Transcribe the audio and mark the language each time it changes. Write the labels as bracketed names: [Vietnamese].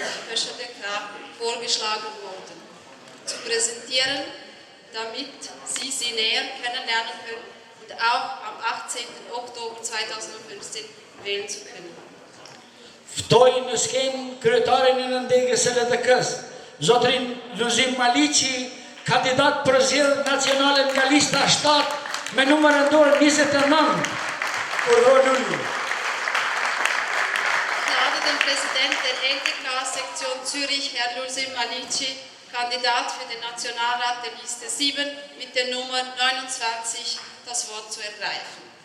[German] Höchste Kraft vorgeschlagen worden, zu präsentieren, damit Sie sie näher kennenlernen können und auch am 18. Oktober 2015 wählen zu können. [Albanian] Ftoj në skemë kryetarin e nëndegës së LDK-s, zotrin Luzim Maliqi, kandidat për zgjedhjet nacionale nga lista 7 me numër dorë 29. Urhonullu. [German] Ich lade den Präsidenten der LDK-Sektion Zürich, Herr Luzim Maliqi, Kandidat für den Nationalrat der Liste 7 mit der Nummer 29, das Wort zu ergreifen.